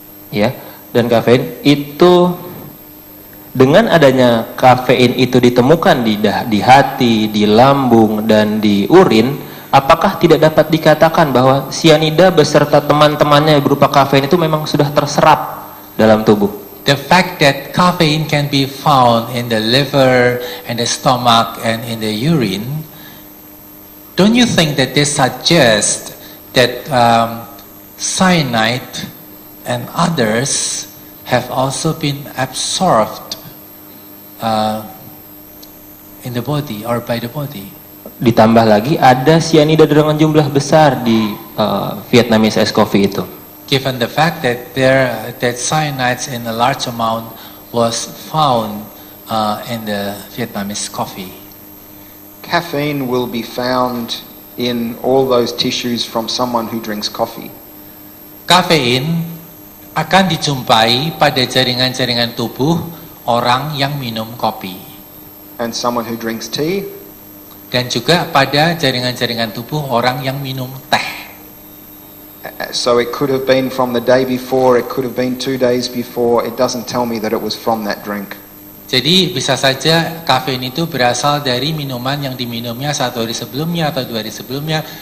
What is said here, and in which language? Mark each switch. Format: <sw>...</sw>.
<id>Ya, dan kafein itu, dengan adanya kafein itu ditemukan di hati, di lambung, dan di urin, apakah tidak dapat dikatakan bahwa cyanida beserta teman-temannya berupa kafein itu memang sudah terserap dalam tubuh?</id> <en>The fact that caffeine can be found in the liver and the stomach and in the urine, don't you think that this suggests that cyanide and others have also been absorbed in the body or by the body?</en> <id>Ditambah lagi ada cyanida dengan jumlah besar di Vietnamese ice coffee itu.</id> <en>Given the fact that that cyanides in a large amount was found in the Vietnamese coffee. Caffeine will be found in all those tissues from someone who drinks coffee.</en> <id>Kafein akan dijumpai pada jaringan-jaringan tubuh orang yang minum kopi.</id> <en>And someone who drinks tea.</en> <id>Dan juga pada jaringan-jaringan tubuh orang yang minum teh.</id> <en>So it could have been from the day before, it could have been 2 days before. It doesn't tell me that it was from that drink.</en> <id>Jadi bisa saja kafein itu berasal dari minuman yang diminumnya 1 hari sebelumnya atau 2 hari sebelumnya.</id>